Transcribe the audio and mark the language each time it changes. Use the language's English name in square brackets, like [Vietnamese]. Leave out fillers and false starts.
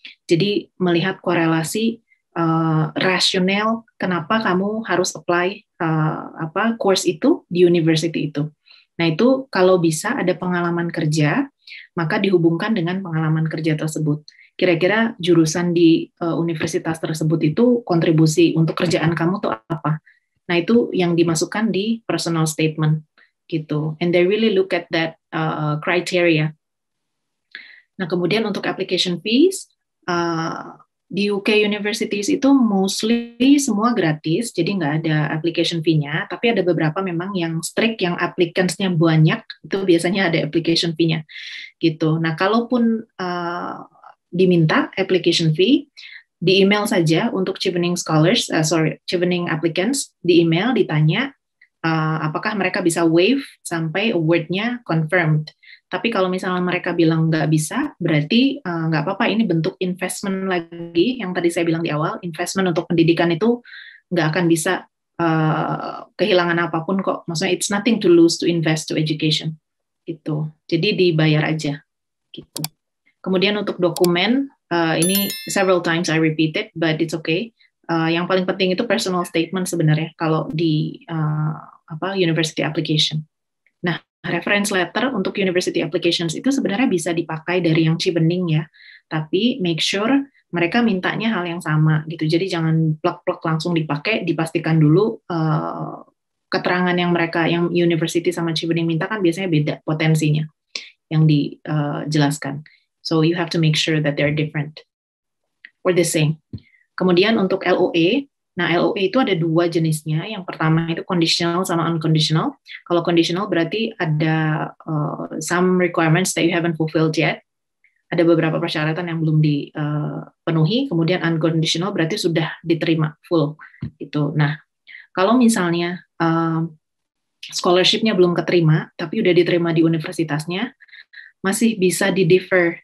[Indonesian] Jadi melihat korelasi rasional kenapa kamu harus apply course itu di university itu. Nah, itu kalau bisa ada pengalaman kerja, maka dihubungkan dengan pengalaman kerja tersebut. Kira-kira jurusan di universitas tersebut itu kontribusi untuk kerjaan kamu tuh apa? Nah, itu yang dimasukkan di personal statement gitu. [English] And they really look at that criteria. [Indonesian] Nah, kemudian untuk application fees, di UK universities itu mostly semua gratis, jadi nggak ada application fee-nya, tapi ada beberapa memang yang strict, yang applicants-nya banyak, itu biasanya ada application fee-nya gitu. Nah, kalaupun diminta application fee, di email saja untuk Chevening Chevening applicants, di email ditanya apakah mereka bisa waive sampai award-nya confirmed. Tapi kalau misalnya mereka bilang nggak bisa, berarti nggak apa-apa, ini bentuk investment lagi, yang tadi saya bilang di awal, investment untuk pendidikan itu nggak akan bisa kehilangan apapun kok. [English] Maksudnya it's nothing to lose to invest to education. [Indonesian] Gitu. Jadi dibayar aja. Gitu. Kemudian untuk dokumen, ini [English] several times I repeated, but it's okay. [Indonesian] Yang paling penting itu personal statement sebenarnya kalau di university application. Nah, reference letter untuk university applications itu sebenarnya bisa dipakai dari yang Chevening ya, tapi make sure mereka mintanya hal yang sama gitu. Jadi jangan plak-plak langsung dipakai, dipastikan dulu keterangan yang university sama Chevening minta kan biasanya beda potensinya yang dijelaskan. [English] So you have to make sure that they're different or the same. [Indonesian] Kemudian untuk LOA, Nah, LOA itu ada dua jenisnya. Yang pertama itu conditional sama unconditional. Kalau conditional berarti ada [English] some requirements that you haven't fulfilled yet. [Indonesian] Ada beberapa persyaratan yang belum dipenuhi. Kemudian unconditional berarti sudah diterima full. Gitu. Nah, kalau misalnya scholarship-nya belum keterima, tapi udah diterima di universitasnya, masih bisa di-defer.